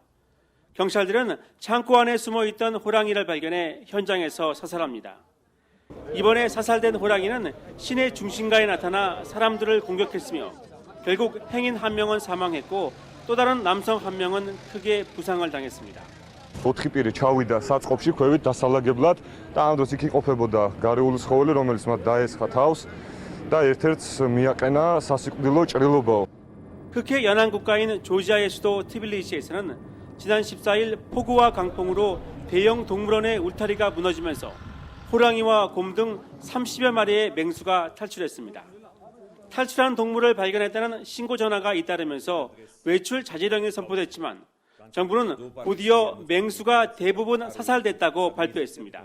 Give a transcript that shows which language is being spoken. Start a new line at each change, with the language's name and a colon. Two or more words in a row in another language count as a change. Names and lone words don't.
Korean: 경찰들은 창고 안에 숨어 있던 호랑이를 발견해 현장에서 사살합니다. 이번에 사살된 호랑이는 시내 중심가에 나타나 사람들을 공격했으며 결국 행인 한 명은 사망했고 또 다른 남성 한 명은 크게 부상을 당했습니다.
Georgian: 4 პირი ჩავიდა საწყობში ქვევით დასალაგებლად და ამ დროს იქ იყოფებოდა გარეული ცხოველი, რომელიც მათ დაესხა თავს და ერთ-ერთს მიაყენა სასიკვდილო ჭრილობა.
Korean: 흑해 연안 국가인 조지아의 수도 티빌리시에서는 지난 14일 폭우와 강풍으로 대형 동물원의 울타리가 무너지면서 호랑이와 곰 등 30여 마리의 맹수가 탈출했습니다. 탈출한 동물을 발견했다는 신고 전화가 잇따르면서 외출 자제령이 선포됐지만 정부는 곧이어 맹수가 대부분 사살됐다고 발표했습니다.